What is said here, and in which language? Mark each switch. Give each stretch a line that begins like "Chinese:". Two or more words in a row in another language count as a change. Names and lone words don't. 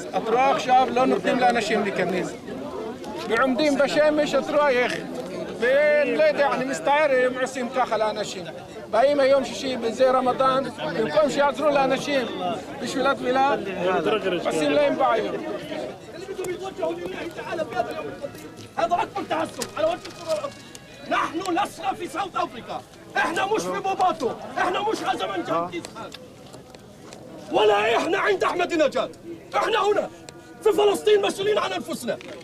Hebrew: את רואה עכשיו לא נותנים לאנשים להיכנס. ועומדים בשמש, את רואה איך. ולא יודע, אני מסתער, הם עושים ככה לאנשים. באים היום שישי בזה רמדאן, במקום שיעזרו לאנשים בשביל התפילה, עושים להם בעיות.
Arabic: هذا أكبر تعسف على وجه الكرة الأرضية. نحن لسنا في ساوث أفريقيا، إحنا مش في بوباتو، إحنا مش غزمان جنكيز خان. ولا إحنا عند أحمد نجاد، إحنا هنا في فلسطين مسؤولين عن أنفسنا.